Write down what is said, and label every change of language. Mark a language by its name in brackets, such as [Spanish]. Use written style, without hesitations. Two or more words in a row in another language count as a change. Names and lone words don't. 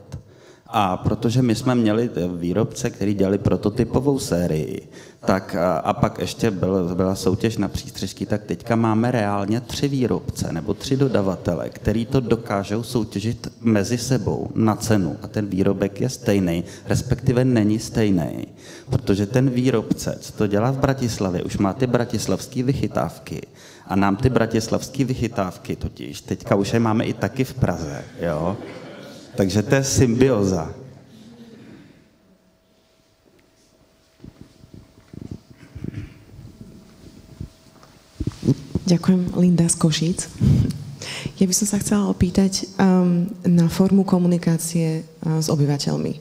[Czech] A protože my jsme měli výrobce, který dělali prototypovou sérii, tak a pak ještě byla soutěž na přístřežky, tak teďka máme reálně 3 výrobce nebo 3 dodavatele, který to dokážou soutěžit mezi sebou na cenu a ten výrobek je stejný, respektive není stejný, protože ten výrobce, co to dělá v Bratislavě, už má ty bratislavské vychytávky a nám ty bratislavské vychytávky totiž, teďka už je máme i taky v Praze, jo? Takže to je symbioza. [Slovak] Ďakujem, Linda z Košíc. Ja by som sa chcela opýtať na formu komunikácie s obyvateľmi.